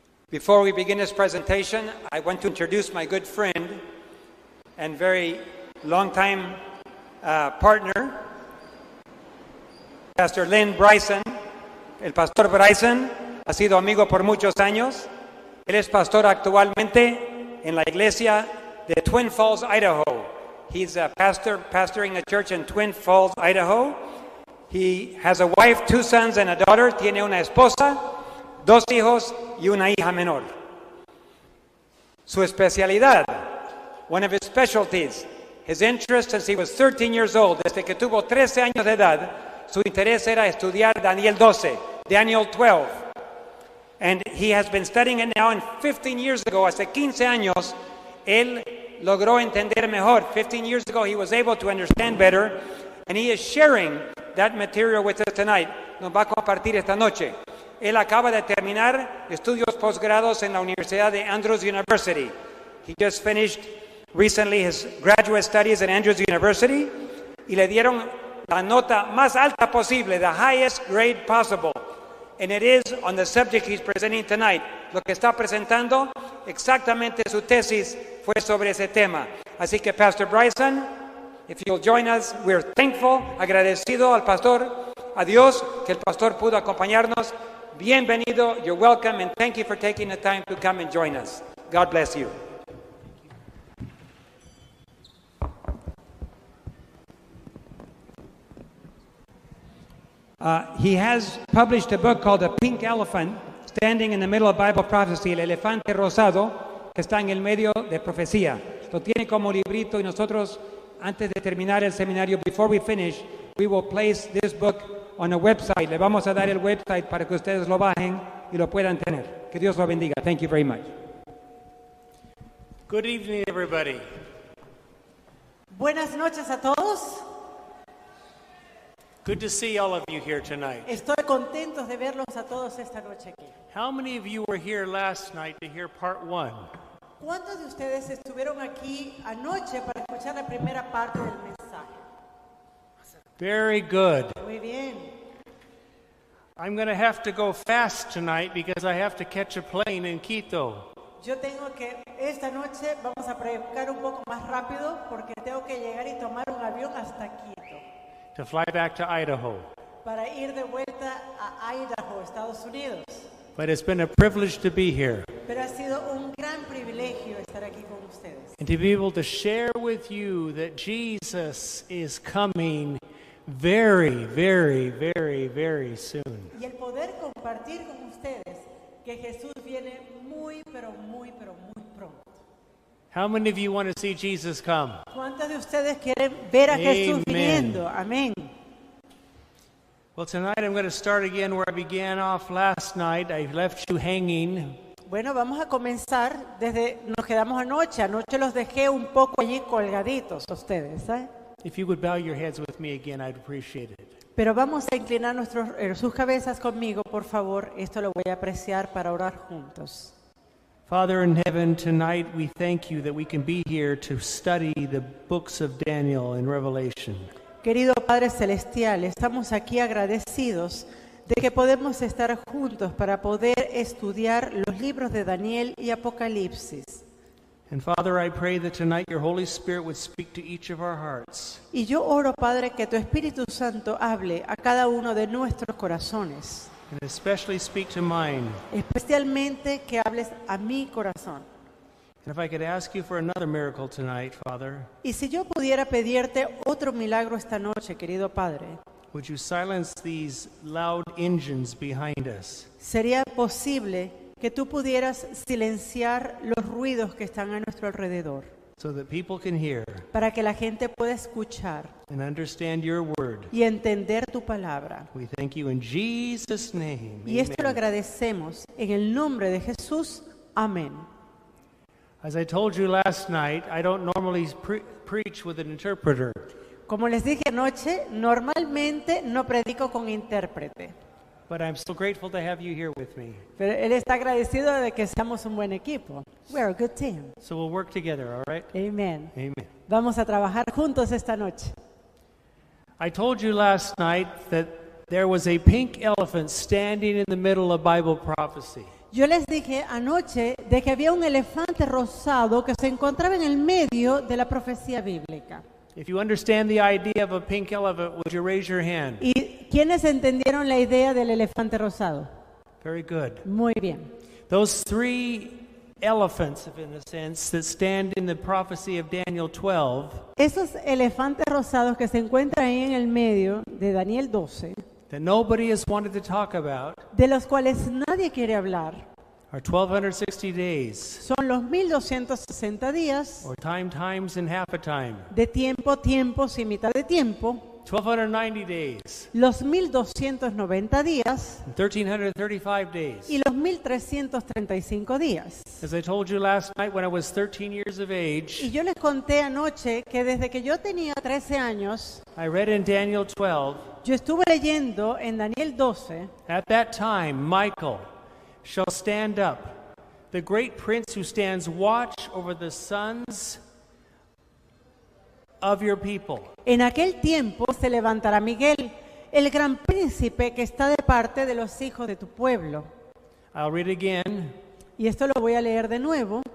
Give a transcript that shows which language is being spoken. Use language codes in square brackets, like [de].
[en] Before we begin this presentation, I want to introduce my good friend and very long-time partner, Pastor Lynn Bryson. [es] El pastor Bryson ha sido amigo por muchos años. Él es pastor actualmente en la iglesia de Twin Falls, Idaho. [en] He's a pastoring a church in Twin Falls, Idaho. He has a wife, 2 sons and a daughter. [es] Tiene una esposa, 2 hijos y una hija menor. Su especialidad, [en] one of his specialties, his interest since he was 13 years old, [es] desde que tuvo 13 años de edad, su interés era estudiar Daniel 12, Daniel 12. [en] And he has been studying it now, and 15 years ago, [es] hace 15 años, él logró entender mejor. [en] 15 years ago, he was able to understand better, and he is sharing that material with us tonight. [es] Nos va a compartir esta noche. Él acaba de terminar estudios posgrados en la Universidad de Andrews University. [en] He just finished recently his graduate studies at Andrews University [es] y le dieron la nota más alta posible, [en] the highest grade possible. And it is on the subject he's presenting tonight. [es] Lo que está presentando, exactamente su tesis fue sobre ese tema. Así que Pastor Bryson, [en] if you'll join us, we're thankful, [es] agradecido al pastor, a Dios que el pastor pudo acompañarnos. Bienvenido, [en] you're welcome, and thank you for taking the time to come and join us. God bless you. He has published a book called The Pink Elephant, Standing in the Middle of Bible Prophecy, [es] el elefante rosado que está en el medio de profecía. Lo tiene como librito y nosotros, antes de terminar el seminario, [en] before we finish, we will place this book on a website. [es] Le vamos a dar el website para que ustedes lo bajen y lo puedan tener. Que Dios lo bendiga. [en] Thank you very much. Good evening, everybody. [es] Buenas noches a todos. [en] Good to see all of you here tonight. [es] Estoy contento de verlos a todos esta noche aquí. [en] How many of you were here last night to hear part 1? [es] ¿Cuántos de ustedes estuvieron aquí anoche para escuchar la primera parte del mensaje? [en] Very good. [es] Muy bien. [en] I'm going to have to go fast tonight because I have to catch a plane in Quito. [es] Yo tengo que, esta noche vamos a predicar un poco más rápido porque tengo que llegar y tomar un avión hasta Quito [en] To fly back to Idaho. [es] para ir de vuelta a Idaho, Estados Unidos. [en] But it's been a privilege to be here [es] Pero ha sido un gran privilegio estar aquí con ustedes [en] and to be able to share with you that Jesus is coming very, very, very, very soon. [es] y el poder compartir con ustedes que Jesús viene muy, pero muy pronto. [en] How many of you want to see Jesus come? [es] ¿Cuántos de ustedes quieren ver a Jesús [en] Amen. [es] viniendo? Amén. [en] Well, tonight I'm going to start again where I began off last night. I left you hanging. [es] Bueno, vamos a comenzar desde nos quedamos anoche. Anoche los dejé un poco allí colgaditos a ustedes, ¿eh? [en] If you would bow your heads with me again, I'd appreciate it. [es] Pero vamos a inclinar sus cabezas conmigo, por favor. Esto lo voy a apreciar para orar juntos. [en] Father in heaven, tonight we thank you that we can be here to study the books of Daniel and Revelation. [es] Querido Padre Celestial, estamos aquí agradecidos de que podemos estar juntos para poder estudiar los libros de Daniel y Apocalipsis. [en] And Father, I pray that tonight your Holy Spirit would speak to each of our hearts. [es] Y yo oro, Padre, que tu Espíritu Santo hable a cada uno de nuestros corazones. [en] And especially speak to mine. [es] Especialmente que hables a mi corazón. [en] And if I could ask you for another miracle tonight, Father, [es] Y si yo pudiera pedirte otro milagro esta noche, querido Padre, [en] would you silence these loud engines behind us? [es] sería posible que tú pudieras silenciar los ruidos que están a nuestro alrededor, [en] So that people can hear [es] para que la gente pueda escuchar [en] and understand your word. [es] y entender tu palabra. [en] We thank you in Jesus' name. [es] Y esto lo [en] Amen. [es] agradecemos en el nombre de Jesús. Amén. [en] As I told you last night, I don't normally preach with an interpreter. [es] Como les dije anoche, normalmente no predico con intérprete, [en] But I'm so grateful to have you here with me. [es] pero él está agradecido de que seamos un buen equipo. [en] We're a good team. So we'll work together, all right? Amen. Amen. [es] Vamos a trabajar juntos esta noche. [en] I told you last night that there was a pink elephant standing in the middle of Bible prophecy. [es] Yo les dije anoche de que había un elefante rosado que se encontraba en el medio de la profecía bíblica. [en] If you understand the idea of a pink elephant, would you raise your hand? [es] ¿Y quiénes entendieron la idea del elefante rosado? [en] Very good. [es] Muy bien. [en] Those three elephants, in a sense, that stand in the prophecy of Daniel 12 [es] Esos elefantes rosados que se encuentran ahí en el medio de Daniel 12, [en] that nobody has wanted to talk about [es] de los cuales nadie quiere hablar, [en] are 1260 days, [es] son los 1260 días [en] or times and half a time. [es] de tiempo, tiempos y mitad de tiempo, [en] 1290 days, [es] los 1290 días [en] and 1335 days. [es] y los 1335 días. [en] As I told you last night, when I was 13 years of age, [es] Y yo les conté anoche que desde que yo tenía 13 años, [en] I read in Daniel 12, [es] yo estuve leyendo en Daniel 12, [en] at that time Michael shall stand up, the great prince who stands watch over the sons of your people. [es] en aquel tiempo se levantará Miguel, el gran príncipe que está de parte de los hijos de tu pueblo. [en] I'll read again. [es] Y esto lo voy a leer de nuevo.